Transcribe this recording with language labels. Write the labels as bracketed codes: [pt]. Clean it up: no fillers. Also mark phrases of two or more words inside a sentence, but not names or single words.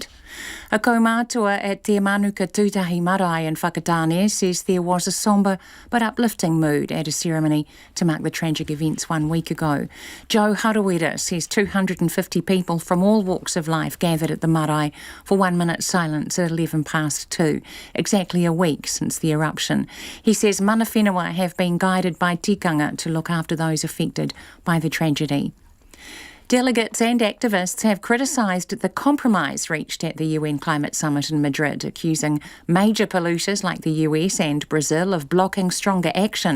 [en] A kaumātua at Te Manuka Tūtahi Marae in Whakatāne says there was a sombre but uplifting mood at a ceremony to mark the tragic events 1 week ago. Joe Harawira says 250 people from all walks of life gathered at the marae for 1 minute silence at 2:11, exactly a week since the eruption. He says [mi] mana whenua [en] have been guided by tikanga to look after those affected by the tragedy. Delegates and activists have criticised the compromise reached at the UN Climate Summit in Madrid, accusing major polluters like the US and Brazil of blocking stronger action.